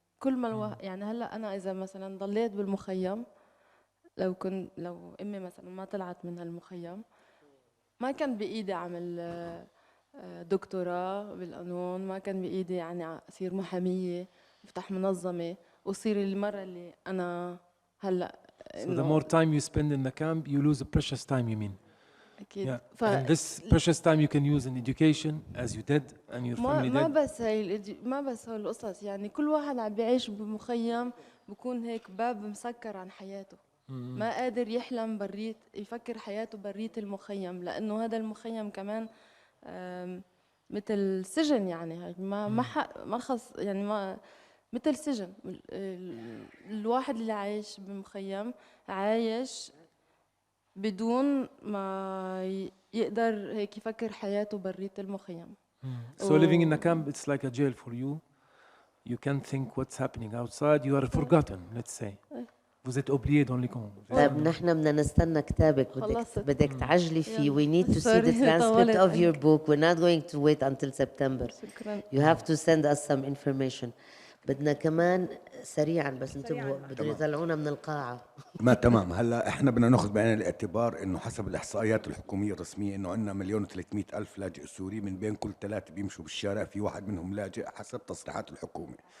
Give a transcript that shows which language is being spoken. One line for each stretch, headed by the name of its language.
Arabic: كل ما الواحد يعني هلا أنا إذا مثلا ضليت بالمخيم، لو أمي مثلا ما طلعت من هالمخيم، ما كان بإيدي أعمل دكتوراه بالقانون، ما كان بإيدي يعني أصير محامية، أفتح منظمة، وصير المرة اللي أنا هلا.
English: So the more time you spend in the camp, you lose a precious time, you mean?
Arabic: أكيد.
English: Yeah. And this precious time you can use in education, as you did, and your family did.
Arabic: ما بس هالقصص، يعني كل واحد عم بيعيش بمخيم بكون هيك باب مسكر عن حياته. ما قادر يحلم بريت يفكر حياته بريت المخيم، لأنه هذا المخيم كمان مثل سجن، يعني ما خص يعني ما مثل سجن. الواحد اللي عايش بمخيم عايش بدون ما يقدر هيك يفكر حياته بريت المخيم.
English: So living in a camp, it's like a jail for you. You can't think what's happening outside. You are forgotten, let's say.
French: Vous êtes oublié dans les camps.
Arabic: طيب نحن بدنا نستنى كتابك، بدك تعجلي فيه.
English: We need to see the transcript of your book. We're not going to wait until September. You have to send us some information.
Arabic: بدنا كمان سريعا بس انتبهوا بدهم يطلعونا من القاعة. ما تمام. هلا احنا بدنا ناخذ بعين الاعتبار انه حسب الاحصائيات الحكوميه الرسميه انه عندنا 1,300,000 لاجئ سوري، من بين كل 3 بيمشوا بالشارع في واحد منهم لاجئ حسب تصريحات الحكومه.